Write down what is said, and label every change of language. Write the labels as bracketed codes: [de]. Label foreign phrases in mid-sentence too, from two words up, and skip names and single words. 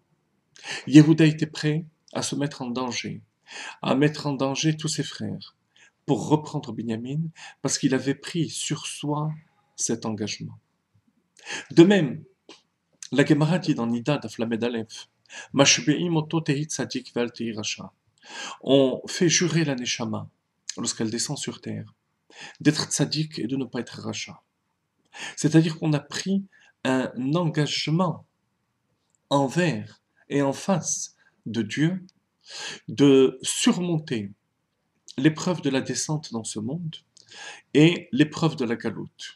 [fr] Yehuda était prêt à se mettre en danger, à mettre en danger tous ses frères, pour reprendre Binyamin, parce qu'il avait pris sur soi cet engagement. De même, la Gemara dit dans Nida d'Aflamed Aleph, [he] משביעים אותו תהי צדיק ואל תהי רשע. [fr] On fait jurer la Neshama, lorsqu'elle descend sur terre, d'être tzaddik et de ne pas être rachat. C'est-à-dire qu'on a pris un engagement envers et en face de Dieu de surmonter l'épreuve de la descente dans ce monde et l'épreuve de la galoute.